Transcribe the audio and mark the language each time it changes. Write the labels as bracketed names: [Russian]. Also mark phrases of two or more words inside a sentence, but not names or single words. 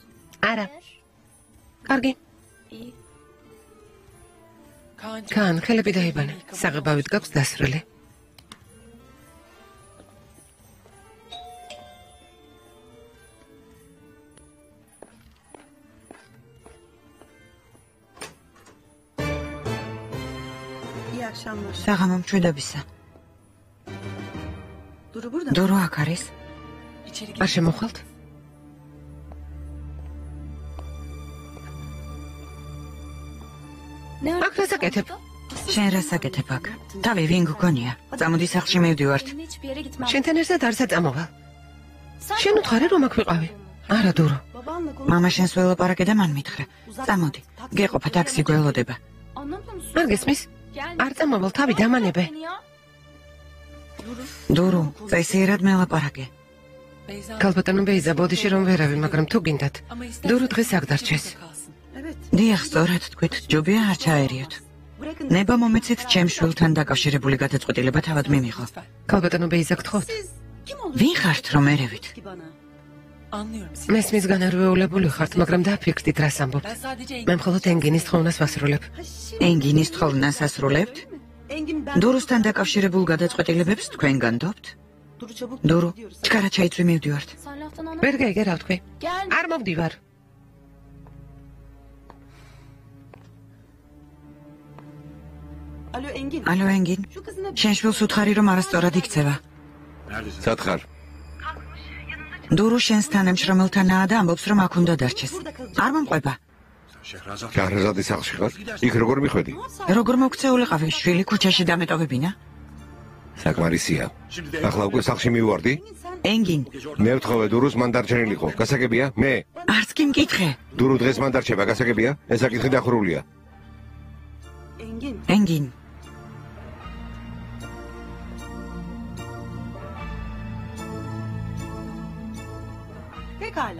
[Georgian] არა. კარგი. [Turkish] İyi. Kaan'cığım. [Georgian] კან, ხელები დაიბანე. საღებავით გაქვს დასრული. [Turkish] İyi akşamlar. [Georgian] საღამო მშვიდობისა. [Turkish] Duru burada. [Georgian] დურო აქ არის? [Turkish] İçeri [Georgian] არ [Turkish] gir. [Georgian] შემოხვალთ? [Turkish] Ne [Georgian] აქ რას აკეთებ? შენ რას აკეთებ აქ? თავი ვინ გქონია? წამოდი სახლში მივდივართ. [Turkish] Seninle hiçbir yere gitmem. [Georgian] შენთან ერთად არც აწამოვალ. [Turkish] Sen [Georgian] შენ უთხარი რომ აქ ვიყავი? არა, დურო. [Turkish] Babamla konuş. [Georgian] მამა შენს ველაპარაკე და მან მითხრა. წამოდი. გეყოფა ტაქსი გველოდება. [Turkish] Anlamıyor musun? [Georgian] არ გესმის? [Turkish] Gel. [Georgian] არ წამოვალ, თავი დამანებე. [Turkish] Beni ya. [Georgian] დურო, წესიერად მელაპარაკე. [Turkish] Beyza. [Georgian] ქალბატონო ბეიზა, ბოდიში რომ ვერავი, მაგრამ თუ გინდათ. [Turkish] Ama istersen [Georgian] დურო დღეს აქ დარჩეს. [Turkish] burada kalsın. Evet. [Georgian] დიახ, სწორად თქვით, ჯობია არ ჩაერიოთ. [Turkish] Bırakın. [Georgian] ნება მომეცეთ ჩემ შვილთან დაკავშირებული გადაწყვეტილება თავად მიმიღო. [Turkish] Lütfen. [Georgian] ქალბატონო ბეიზა გთხოვთ. [Turkish] Siz kim olursunuz [Georgian] ვინ ხართ რომ ერევით? [Turkish] ki bana? Anlıyorum seni. [Georgian] მესმის განარვეულებული ხართ, მაგრამ დააფიქრდით რას ამბობთ. [Turkish] Ben sadece [Georgian] მე მხოლოდ ენგინის თხოვნას ვასრულებ. [Turkish] Ha, şimdi [Georgian] ენგინის თხოვნას ასრულებთ? [Turkish] değil mi? Engin ben. [Georgian] დურუსთან დაკავშირებულ გადაწყვეტილებებს თქვენ განდობთ? [Turkish] Duru çabuk [Georgian] დურო, [Turkish] gidiyoruz. [Georgian] ჩქარა ჩაიწვი მივდივართ. [Turkish] Sen laftan anlamıyorsun. [Georgian] ვერ გაიგე რა ვთქვი? [Turkish] Gel. [Georgian] არ მოვდივარ. [Turkish] Alo Engin. [Georgian] ალო ენგინ, [Turkish] Şu kızına [Georgian] შენ შვილს უთხარი რომ არასწორად იქცევა. [Turkish] Neredesin? [Georgian] სათხარ. დურო შენს თანამშრომელთანაა და ამბობს რომ აქ უნდა დარჩეს. არ მომყვება. [Turkish] Şehrazat. [Georgian] შაჰრეზადის სახლში ხარ? იქ როგორ მიხვედი? როგორ მოგცეულიყავი შვილი ქუჩაში დამეტოვებინა? საკმარისია. [Turkish] Şimdi de [Georgian] ახლა უკვე სახლში მივარდი? ენგინ, მე ვთხოვე დურუს მან დარჩენილიყო. გასაგებია? მე. არც კი მკითხე. დურო დღეს მან დარჩება, გასაგებია? ეს საკითხი დახურულია. [Turkish] Engin. [Georgian] ენგინ, [Turkish] Pekala.